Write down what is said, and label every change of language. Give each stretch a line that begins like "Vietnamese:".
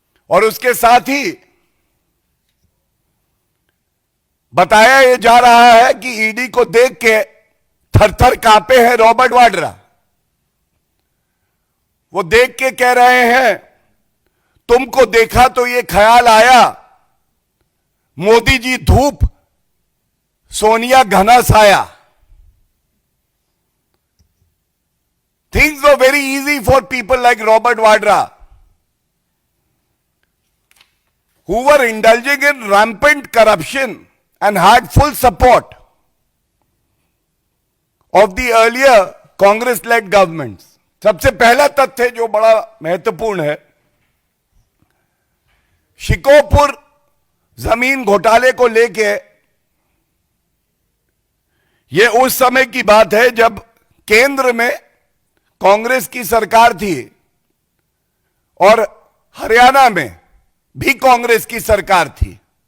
Hindi: और उसके साथ ही बताया यह जा रहा है कि ईडी को देख के थर-थर कांपे हैं रॉबर्ट वाड्रा। वो देख के कह रहे हैं, तुमको देखा तो ये ख्याल आया, मोदी जी धूप, सोनिया घना साया।
English: Things were very easy for people like Robert Vadra, who were indulging in rampant corruption and had full support of the earlier Congress-led governments।
Hindi: सबसे पहला तथ्य जो बड़ा महत्वपूर्ण है, शिकोपुर जमीन घोटाले को लेके, यह उस समय की बात है जब केंद्र में कांग्रेस की सरकार थी और हरियाणा में भी कांग्रेस की सरकार थी।